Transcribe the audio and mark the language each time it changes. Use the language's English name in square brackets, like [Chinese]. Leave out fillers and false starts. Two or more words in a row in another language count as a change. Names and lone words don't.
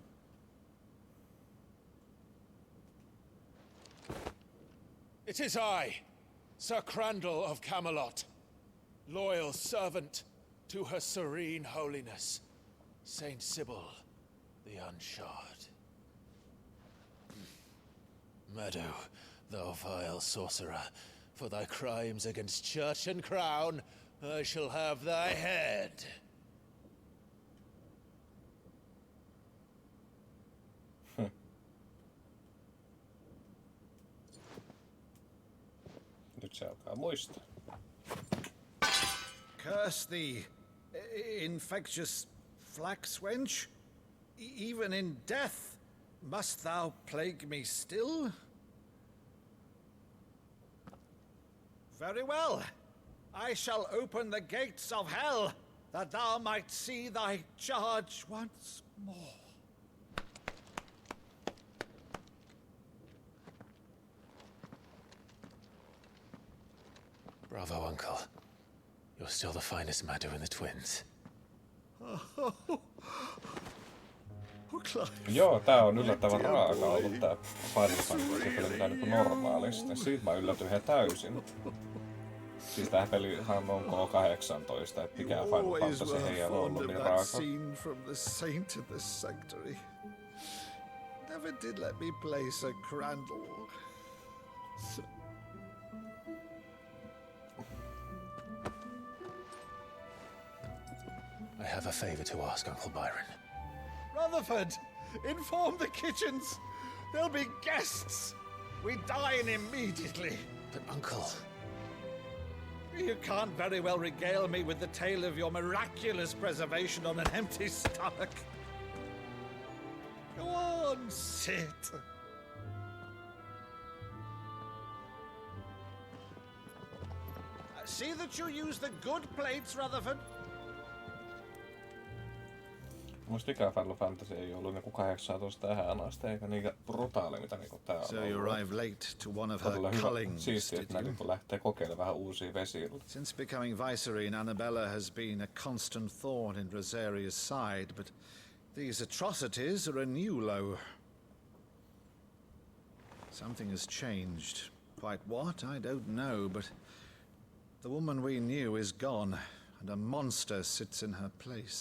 [English] It is I, Sir Crandall of Camelot, loyal servant to Her Serene Holiness, Saint Sybil the Unshod. Meadow, thou vile sorcerer, for thy crimes against church and crown, I shall have thy head. [Finnish] Nyt se alkaa muistaa. [English] Curse thee, infectious flax wench. Even in death, must thou plague me still? Very well. I shall open the gates of hell, that thou might see thy charge once more. Bravo, Uncle. You're still the finest Maddo in the twins. [Finnish] Joo, tää on yllättävän raaka ollut tää Final Fantasy peli mitä niinku normaalisti. Siitä mä yllätyin ihan täysin. Siis tää pelihan on K18, et mikään Final Fantasy ei ole ollut niin raaka. [English] never did let me play Sir Crandall. I have a favor to ask, Uncle Byron. Rutherford, inform the kitchens. There'll be guests. We dine immediately. But, Uncle... You can't very well regale me with the tale of your miraculous preservation on an empty stomach. Go on, sit. See that you use the good plates, Rutherford. [Finnish] Musta ikään Final Fantasy ei ollut niinku 18 tähän asti, eikä niinkään brutaali, mitä niinku tää on. [English] So you arrived late to one of her cullings, [Finnish] siistiä, että ne niinku lähtee kokeilemaan vähän uusia vesillä. [English] Since becoming Vicereine, Annabella has been a constant thorn in Rosaria's side, but these atrocities are a new low. Something has changed. Quite what, I don't know, but the woman we knew is gone, and a monster sits in her place.